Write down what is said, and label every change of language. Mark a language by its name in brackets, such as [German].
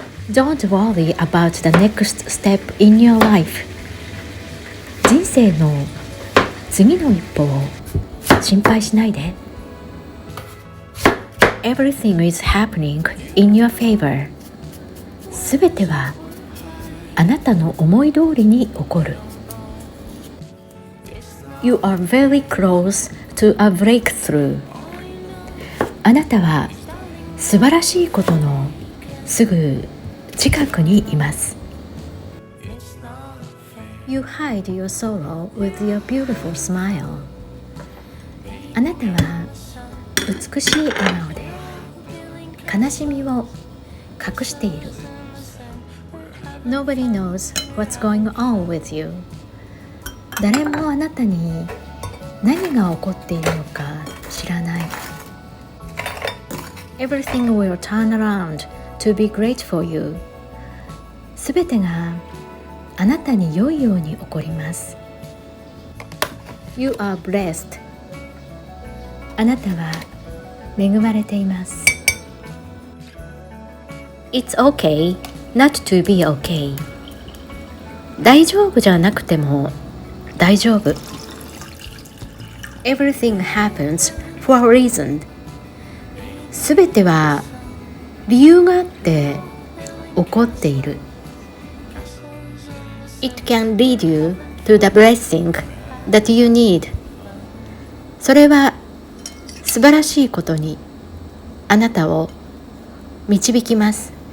[English] Don't worry about the next step in your life. [Japanese] 人生の次の一歩を心配しないで。 [English] Everything is happening in your favor. [Japanese] すべてはあなたの思い通りに起こる。 [English] You are very close to a breakthrough. [Japanese] あなたは素晴らしいことのすぐ近くにいます。 [English] You hide your sorrow with your beautiful smile. [Japanese] あなたは美しい笑顔で悲しみを隠している。 [English] Nobody knows what's going on with you. [Japanese] 誰もあなたに何が起こっているのか知らない。 [English] Everything will turn around to be great for you. [Japanese] すべてがあなたに良いように起こります。 [English] You are blessed. [Japanese] あなたは恵まれています。 [English] It's okay not to be okay. [Japanese] 大丈夫じゃなくても大丈夫。 [English] Everything happens for a reason. [Japanese] すべては理由があって起こっている。 [English] It can lead you to the blessing that you need. [Japanese] それは素晴らしいことにあなたを導きます。